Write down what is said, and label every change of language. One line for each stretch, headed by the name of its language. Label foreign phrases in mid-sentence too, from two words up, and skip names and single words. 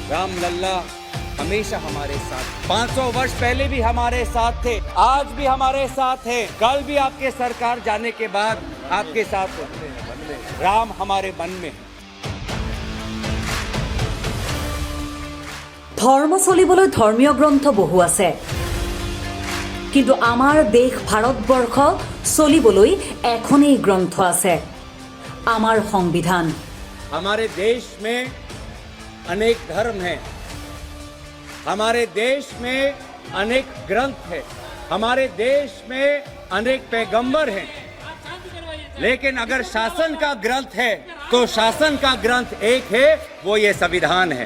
Hindi: राम लल्ला हमेशा हमारे साथ। 500 वर्ष पहले भी हमारे साथ थे, आज भी हमारे साथ हैं, कल भी आपके सरकार जाने के बाद आपके साथ होते हैं। राम हमारे मन में है।
Assamese: ধৰ্ম চলিবলৈ ধৰ্মীয় গ্ৰন্থ বহু আছে, কিন্তু আমাৰ দেশ ভাৰতবৰ্ষ চলিবলৈ এখনেই গ্ৰন্থ আছে, আমাৰ সংবিধান।
Hindi: हमारे देश में अनेक धर्म हैं, हमारे देश में अनेक ग्रंथ हैं, हमारे देश में अनेक पैगंबर हैं, लेकिन अगर शासन का ग्रंथ है तो शासन का ग्रंथ एक है, वो ये संविधान है।